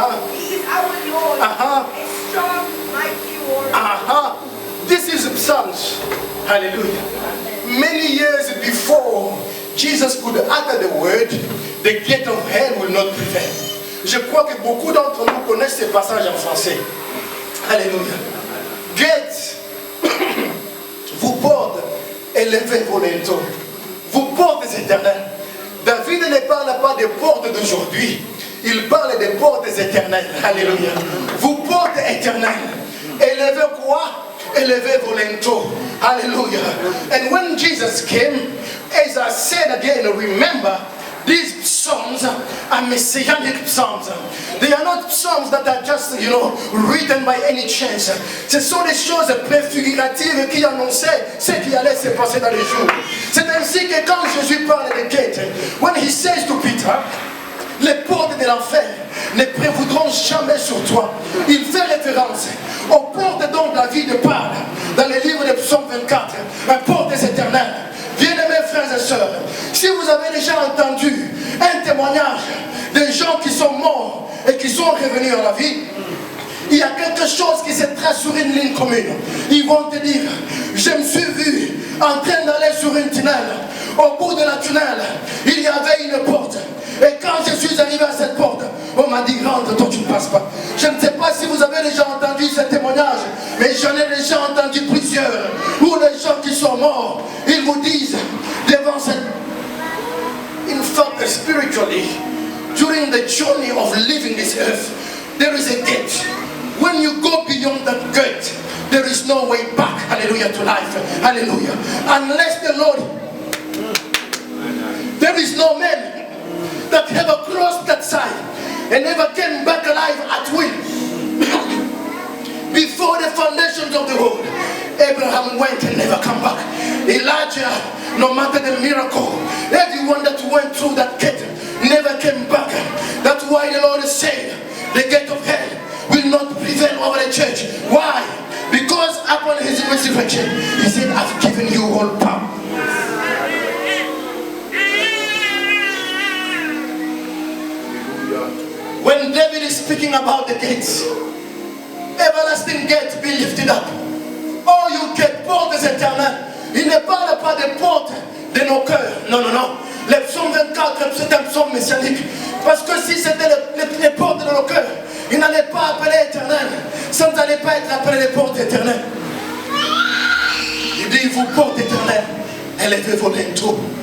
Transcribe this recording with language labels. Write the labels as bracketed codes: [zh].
[en] He is our Lord, a strong, mighty warrior. This is Psalms. Hallelujah. Many years before Jesus could utter the word, the gate of hell will not prevail. [fr] Je crois que beaucoup d'entre nous connaissent ces passages en français. Alléluia. Gate, vous portes, élevez vos linteaux. Vous portes éternelles. David ne parle pas des portes d'aujourd'hui. Il parle des portes éternelles. Alléluia. Vous portes éternelles. Élevez quoi? Élevez vos linteaux. Hallelujah. [en] And when Jesus came, as I said again, remember, these psalms are messianic psalms. They are not psalms that are just, written by any chance. [fr] Ce sont des choses préfiguratives qui annonçaient ce qui allait se passer dans les jours. C'est ainsi que quand Jésus parle de gate, [en] when he says to Peter, [fr] les portes de l'enfer ne prévaudront jamais sur toi. Il fait référence aux portes dont David parle dans le livre de Psaume 24, les portes éternelles. Bien-aimés frères et sœurs, si vous avez déjà entendu un témoignage de gens qui sont morts et qui sont revenus à la vie, il y a quelque chose qui se trace sur une ligne commune. Ils vont te dire, je me suis vu en train d'aller sur une tunnel. Au bout de la tunnel, il y avait une porte. Et quand je suis arrivé à cette porte, on m'a dit, rentre, toi tu ne passes pas. Je ne sais pas si vous avez déjà entendu ce témoignage, mais j'en ai déjà entendu plusieurs, où les gens qui sont morts, ils vous disent, devant cette... [en] In fact, spiritually, during the journey of living this earth, there is a gate. When you go beyond that gate, there is no way back, hallelujah, to life, hallelujah. Unless the Lord, there is no man that ever crossed that side and never came back alive at will. Before the foundations of the world, Abraham went and never come back. Elijah, no matter the miracle, everyone that went through that gate never came back. That's why the Lord said, the gate of hell will not prevail over the church. Why? Because upon his resurrection, he said, I've given you all power. When David is speaking about the gates, everlasting gates be lifted up. Oh, you get [fr] portes éternelles. Il ne parle pas des portes de nos cœurs. Non, non, non. Le psaume 24, c'est un psaume messianique. Parce que si c'était les portes de nos cœurs, il n'allait pas appeler éternel. Ça n'allait pas être appelé les portes éternelles. Il dit, vous portes éternelles, élevez vos linteaux.